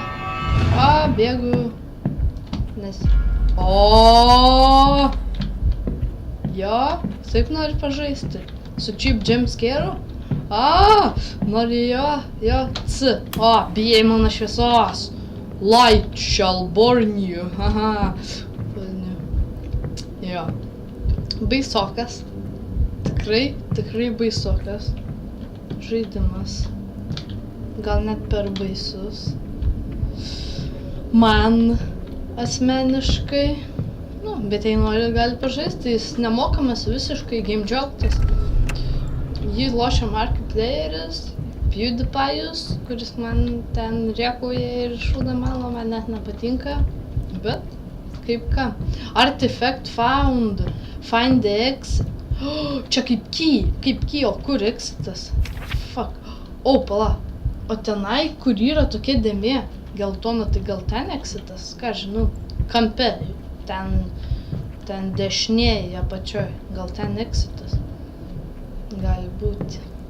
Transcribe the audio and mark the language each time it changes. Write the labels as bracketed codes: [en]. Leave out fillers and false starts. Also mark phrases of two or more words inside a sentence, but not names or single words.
[lt] Bėgu. Nes... Jo, taip nori pažaisti. Su [en] cheap jumpscare'u? [lt] Nori jo, c. Bijai mano šviesos. [en] Light shall burn you. [lt] Jo. Baisokas. Tikrai baisokas. Žaidimas. Gal net per baisus. Man asmeniškai. Bet jei nori, gali pažaisti. Jis nemokamas visiškai Game Joltas. Jį lošia Markiplieris, PewDiePie'us, kuris man ten rėkauja ir šūdą mano, man net nepatinka. Bet kaip ką. [en] Artifact found. Find the exit. [lt] Čia kaip key, o kur exitas? Fuck. Pala. O tenai, kur yra tokia dėmė, geltona, tai gal ten exitas? Ką žinau, kampe. Ten dešinėje apačioj. Gal ten exitas? Gali būti.